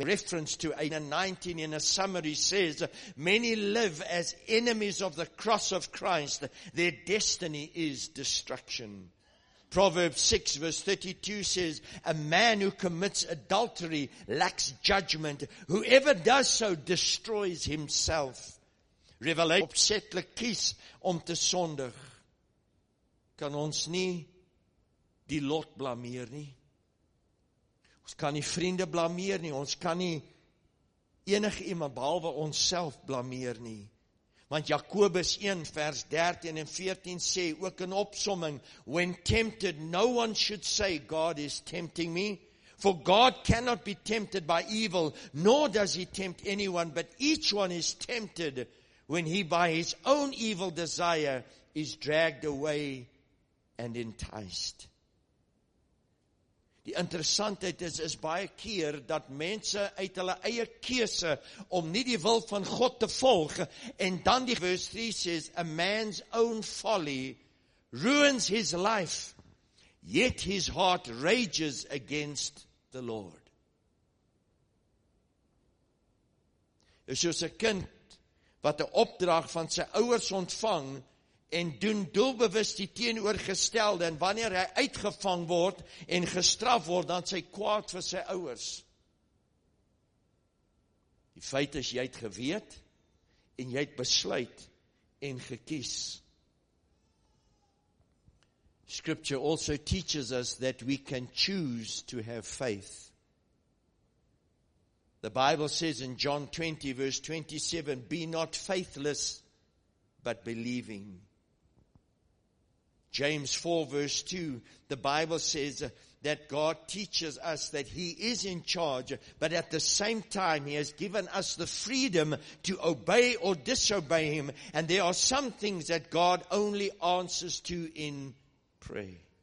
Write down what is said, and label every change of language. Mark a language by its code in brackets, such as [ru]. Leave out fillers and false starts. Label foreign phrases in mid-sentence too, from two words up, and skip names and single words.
[en] Reference to 19 in a summary says, "Many live as enemies of the cross of Christ. Their destiny is destruction." Proverbs 6 verse 32 says, "A man who commits adultery lacks judgment. Whoever does so destroys himself." [af] Revelation opsetlik kies om te sondig. Kan ons nie die lot blameer nie. Ons kan nie vriende blameer nie, ons kan nie enige iemand behalwe onsself blameer nie. Want Jakobus 1 vers 13 en 14 sê ook in opsomming, [en] "When tempted, no one should say, 'God is tempting me.' For God cannot be tempted by evil, nor does he tempt anyone, but each one is tempted when he by his own evil desire is dragged away and enticed." [af] Die interessantheid is baie keer dat mense uit hulle eie keuse om nie die wil van God te volg, en dan die [en] verse 3 says, "A man's own folly ruins his life, yet his heart rages against the Lord." [af] Is soos 'n kind wat 'n opdrag van sy ouers ontvang en doen doelbewus die teenoorgestelde, en wanneer hy uitgevang word en gestraf word, dan sy kwaad vir sy ouers. Die feit is, jy het geweet en jy het besluit en gekies. [en] Scripture also teaches us that we can choose to have faith. The Bible says in John 20 verse 27, "Be not faithless, but believing." James 4 verse 2, the Bible says that God teaches us that He is in charge, but at the same time He has given us the freedom to obey or disobey Him, and there are some things that God only answers to in prayer.